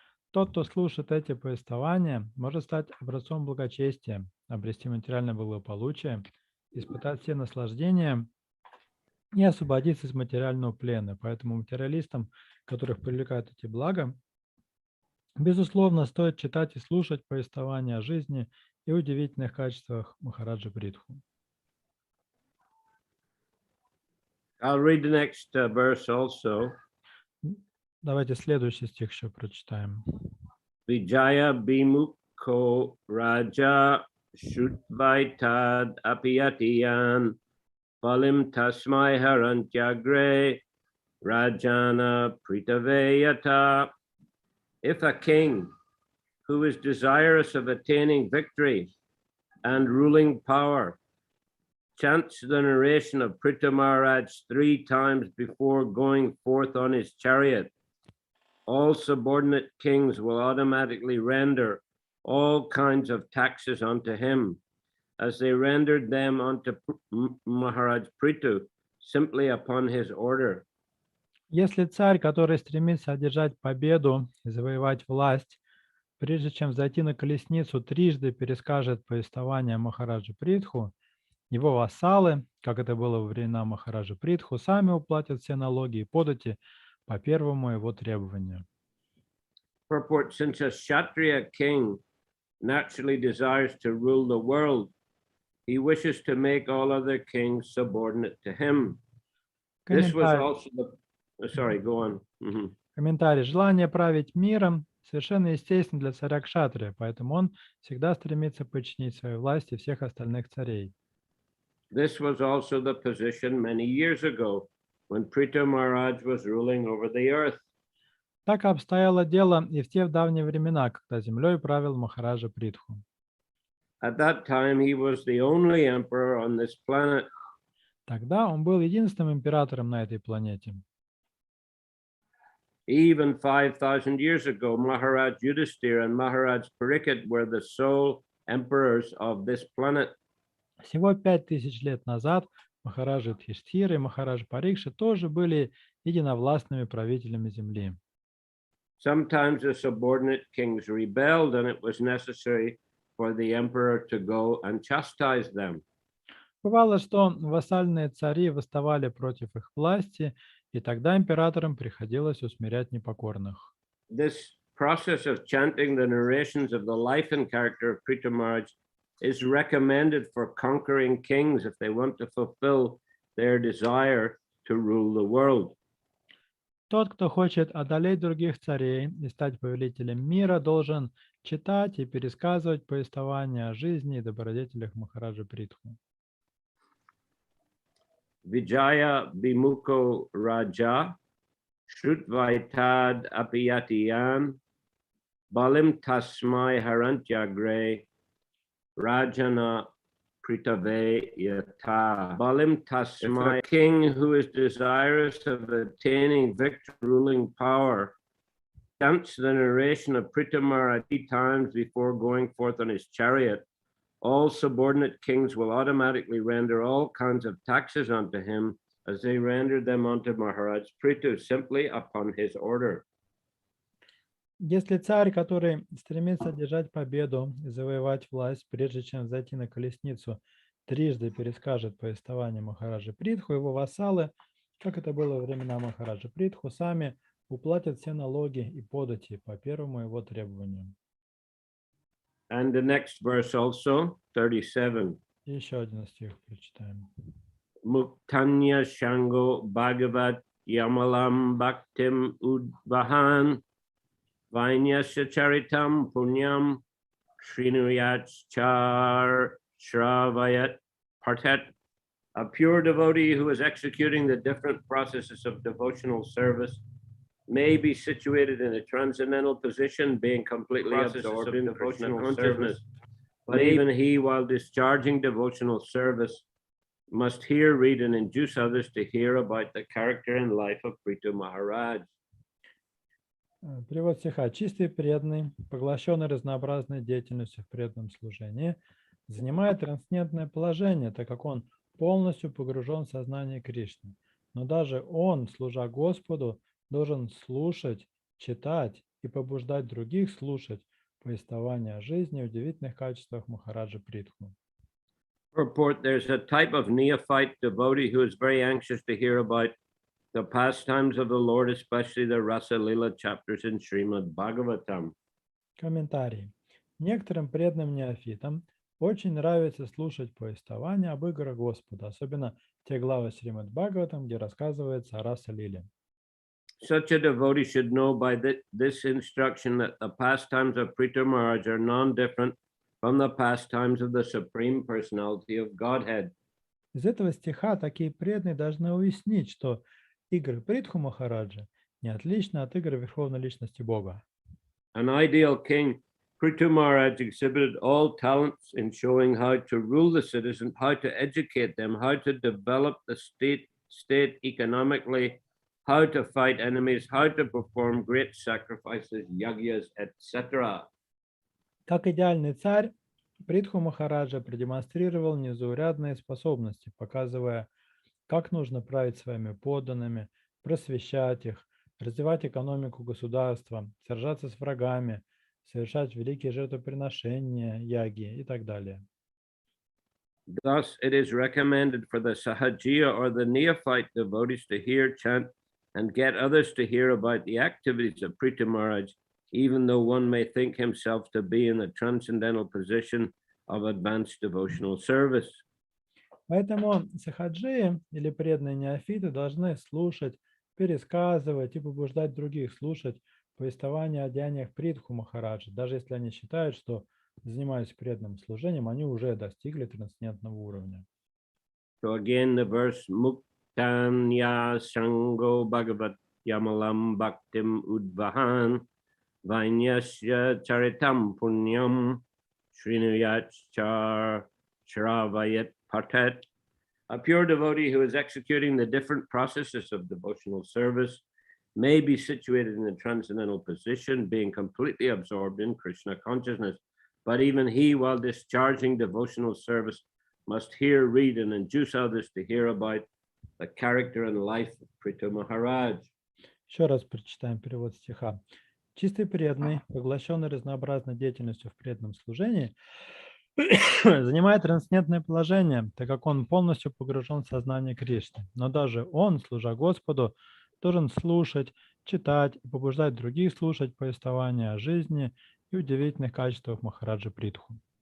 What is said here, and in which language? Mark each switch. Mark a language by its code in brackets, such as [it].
[ru] Тот, кто слушает эти повествования, может стать образцом благочестия, обрести материальное благополучие, испытать все наслаждения и освободиться из материального плена. Поэтому материалистам, которых привлекают эти блага, безусловно, стоит читать и слушать повествования о жизни и удивительных качествах Махараджа Притху. [en] I'll read the next verse also. [ru] Давайте следующий стих еще прочитаем. [sa] Vijaya bimukho raja shutvaitad apiyatiyan palim tasmai harantyagre rajana pritaveyata. [en] If a king who is desirous of attaining victory and ruling power chants the narration of Prithu Maharaj 3 times before going forth on his chariot, all subordinate kings will automatically render all kinds of taxes unto him, as they rendered them unto Maharaj Prithu simply upon his order. [ru] Если царь, который стремится одержать победу и завоевать власть, прежде чем взойти на колесницу, трижды перескажет повествование Махараджи Притху, его вассалы, как это было во времена Махараджи Притху, сами уплатят все налоги и подати по первому его требованию. [en] Purport: since a Kshatriya king naturally desires to rule the world, he wishes to make all other kings subordinate to him. This was also the... Sorry, go on. [ru] Комментарий. Желание править миром совершенно естественно для царя Кшатрия, поэтому он всегда стремится подчинить своей власти всех остальных царей. [en] This was also the position many years ago when Prithu Maharaj was ruling over the earth. [ru] Так обстояло дело и в те давние времена, когда землей правил Махараджа Притху. [en] At that time, he was the only emperor on this planet. [ru] Тогда он был единственным императором на этой планете. [en] Even 5,000 years ago, Maharaj Yudhisthira and Maharaj Parikshit were the sole emperors of this planet. [ru] Всего 5000 лет назад Махараджа Юдхиштхира и Махарадж Парикша тоже были единовластными правителями земли. [en] Sometimes the subordinate kings rebelled, and it was necessary for the emperor to go and chastise them. [ru] Бывало, что вассальные цари восставали против их власти, и тогда императорам приходилось усмирять непокорных. [en] This process of chanting the narrations of the life and character of Prithu Maharaj is recommended for conquering kings if they want to fulfill their desire to rule the world. [ru] Тот, кто хочет одолеть других царей и стать повелителем мира, должен читать и пересказывать повествования о жизни и добродетелях Махараджа Притху. [sa] Vijaya Bimuko Raja Shrutvaitad Apiyatiyan Balim Tasmai Harantyagre Rajana Pritave Yata. Balim Tasmai, [en] a king who is desirous of attaining victory, ruling power, chants the narration of Prithu Maharaj 3 times before going forth on his chariot. All subordinate kings will automatically render all kinds of taxes unto him as they render them unto Maharaj Prithu simply upon his order. [ru] Если царь, который стремится одержать победу и завоевать власть, прежде чем зайти на колесницу, трижды перескажет повествование Махараджи Притху, его вассалы, как это было во времена Махараджи Притху, сами уплатят все налоги и подати по первому его требованию. [en] And the next verse also, 37. [ru] И еще один стих прочитаем. [sa] Muktanya Shango Bhagavat Yamalam Bhaktim Udvahan Vainyasya Charitam Punyam Srinuyat Char Shravayat Partet. [en] A pure devotee who is executing the different processes of devotional service may be situated in a transcendental position, being completely absorbed in devotional consciousness. But even he, while discharging devotional service, must hear, read, and induce others to hear about the character and life of Prithu Maharaj. [ru] Перевод стиха. Чистый преданный, поглощенный разнообразной деятельностью в преданном служении, занимает трансцендентное положение, так как он полностью погружен в сознание Кришны. Но даже он, служа Господу, должен слушать, читать и побуждать других слушать повествования о жизни и удивительных качествах Махараджа Притху. [en] Purport: there's a type of neophyte devotee who is very anxious to hear about the pastimes of the Lord, especially the Rasa Lila chapters in Shrimad Bhagavatam. [ru] Комментарий. Некоторым преданным неофитам очень нравится слушать повествования об играх Господа, особенно те главы Шримад Бхагаватам, где рассказывается о Раса Лиле. [en] Such a devotee should know by this instruction that the pastimes of Prithu Maharaj are non-different from the pastimes of the Supreme Personality of Godhead. [ru] Из этого стиха такие преданные должны уяснить, что игры Притху Махараджа не отличны от игр Верховной Личности Бога. [en] An ideal king, Prithu Maharaj exhibited all talents in showing how to rule the citizens, how to educate them, how to develop the state economically, how to fight enemies, how to perform great sacrifices, yagyas, etc. [ru] Как идеальный царь, Притху Махараджа продемонстрировал незаурядные способности, показывая, как нужно править своими подданными, просвещать их, развивать экономику государства, сражаться с врагами, совершать великие жертвоприношения, яги и так далее. [en] Thus, it is recommended for the sahajiya or the neophyte devotees to hear, chant, and get others to hear about the activities of Prithu Maharaj, even though one may think himself to be in the transcendental position of advanced devotional service. [ru] Поэтому сахаджи или преданные неофиты должны слушать, пересказывать и побуждать других слушать повествования о деяниях Притху Махараджа, даже если они считают, что, занимаясь преданным служением, они уже достигли трансцендентного уровня. [en] So again, the verse [sa] Muktanya Sango Bhagavat Yamalam Bhaktim Udvahan Vainyasya Charitam Punyam Srinuyat Char Shravayat Patat. [en] A pure devotee who is executing the different processes of devotional service may be situated in a transcendental position, being completely absorbed in Krishna consciousness. But even he, while discharging devotional service, must hear, read, and induce others to hear about the character and life of Prithu Maharaj. [ru] Еще раз прочитаем перевод стиха. Чистый преданный, поглощенный разнообразной деятельностью в преданном служении, занимает трансцендентное положение, так как он полностью погружен в сознание Кришны. Но даже он, служа Господу, должен слушать, читать и побуждать других слушать повествования о жизни и удивительных качествах Махараджа Притху.